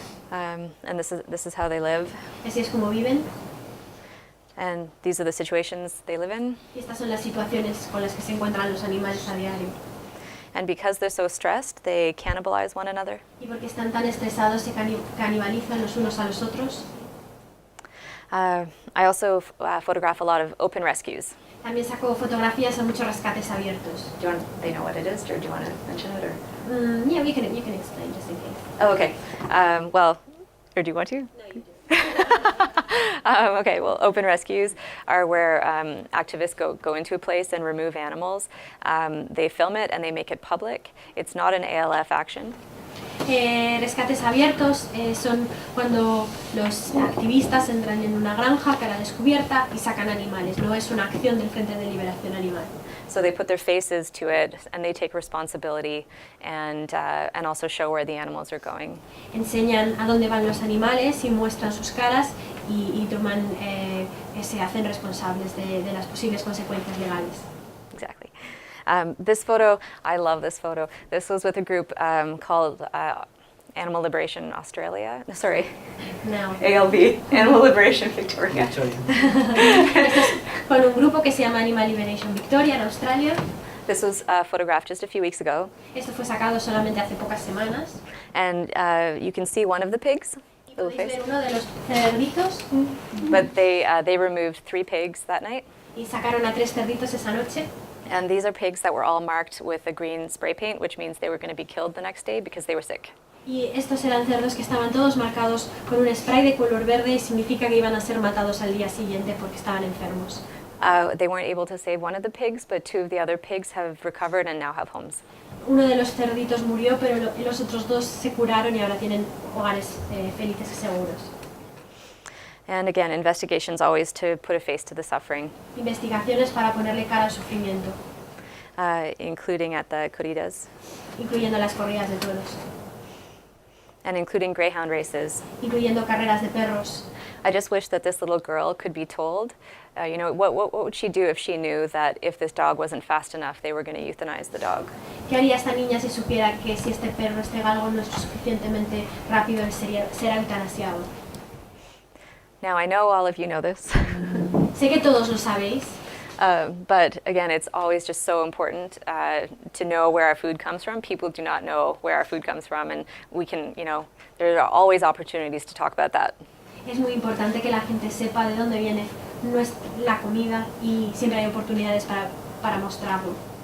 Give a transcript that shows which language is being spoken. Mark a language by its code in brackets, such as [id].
[en] And this is how they live. [es] Así es como viven. [en] And these are the situations they live in. [es] Y estas son las situaciones con las que se encuentran los animales a diario. [en] And because they're so stressed, they cannibalize one another. [es] Y porque están tan estresados se canibalizan los unos a los otros. [en] I also photograph a lot of open rescues. [es] También saco fotografías a muchos rescates abiertos. [en] They know what it is, or do you want to mention it? Or? Yeah, you can explain just in case. Oh, okay. Well, or do you want to? No, you do. Okay, well, open rescues are where activists go into a place and remove animals. They film it and they make it public. It's not an ALF action. [es] Rescates abiertos son cuando los activistas entran en una granja que la descubierta y sacan animales. No es una acción del Frente de Liberación Animal. [en] So they put their faces to it and they take responsibility and also show where the animals are going. [es] Enseñan a dónde van los animales y muestran sus caras y se hacen responsables de las posibles consecuencias legales. [en] Exactly. This photo, I love this photo. This was with a group called Animal Liberation Australia. Sorry. No. ALV, Animal Liberation Victoria. [es] Con un grupo que se llama Animal Liberation Victoria en Australia. [en] This was photographed just a few weeks ago. [es] Esto fue sacado solamente hace pocas semanas. [en] And you can see one of the pigs. [es] Y podéis ver uno de los cerditos. [en] But they removed 3 pigs that night. [es] Y sacaron a 3 cerditos esa noche. [en] And these are pigs that were all marked with a green spray paint, which means they were going to be killed the next day because they were sick. [es] Y estos eran cerdos que estaban todos marcados con un spray de color verde y significa que iban a ser matados al día siguiente porque estaban enfermos. [en] They weren't able to save one of the pigs, but 2 of the other pigs have recovered and now have homes. [es] Uno de los cerditos murió, pero los otros 2 se curaron y ahora tienen hogares felices y seguros. [en] And again, investigations always to put a face to the suffering. [es] Investigaciones para ponerle cara al sufrimiento, [en] Including at the corridas, [es] incluyendo las corridas de toros, [en] and including greyhound races. [es] incluyendo carreras de perros. [en] I just wish that this little girl could be told, what would she do if she knew that if this dog wasn't fast enough, they were going to euthanize the dog? [es] ¿Qué haría esta niña si supiera que si este perro, este galgo no es suficientemente rápido, será eutanasiado? [en] Now, I know all of you know this, [es] Sé que todos lo sabéis, [en] but again, it's always just so important to know where our food comes from. People do not know where our food comes from, and we can, there are always opportunities to talk about that. [es] es muy importante que la gente sepa de dónde viene la comida y siempre hay oportunidades para mostrarlo.